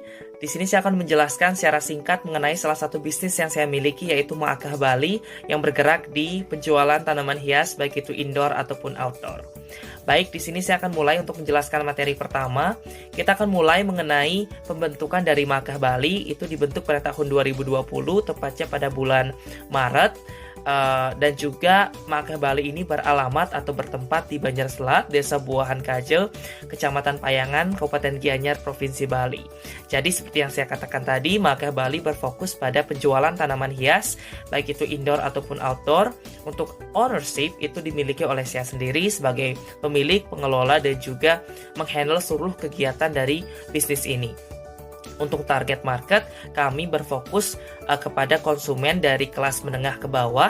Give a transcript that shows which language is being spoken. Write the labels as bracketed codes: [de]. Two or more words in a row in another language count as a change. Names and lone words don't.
[id] Di sini saya akan menjelaskan secara singkat mengenai salah satu bisnis yang saya miliki, yaitu Maakah Bali, yang bergerak di penjualan tanaman hias baik itu indoor ataupun outdoor. Baik, di sini saya akan mulai untuk menjelaskan materi pertama. Kita akan mulai mengenai pembentukan dari Maakah Bali. Itu dibentuk pada tahun 2020, tepatnya pada bulan Maret. Dan juga Maakah Bali ini beralamat atau bertempat di Banjarselat, Desa Buahan Kaje, Kecamatan Payangan, Kabupaten Gianyar, Provinsi Bali. Jadi seperti yang saya katakan tadi, Maakah Bali berfokus pada penjualan tanaman hias, baik itu indoor ataupun outdoor. Untuk ownership itu dimiliki oleh saya sendiri sebagai pemilik, pengelola, dan juga menghandle seluruh kegiatan dari bisnis ini. Untuk [en] target market, [id] kami berfokus kepada konsumen dari kelas menengah ke bawah.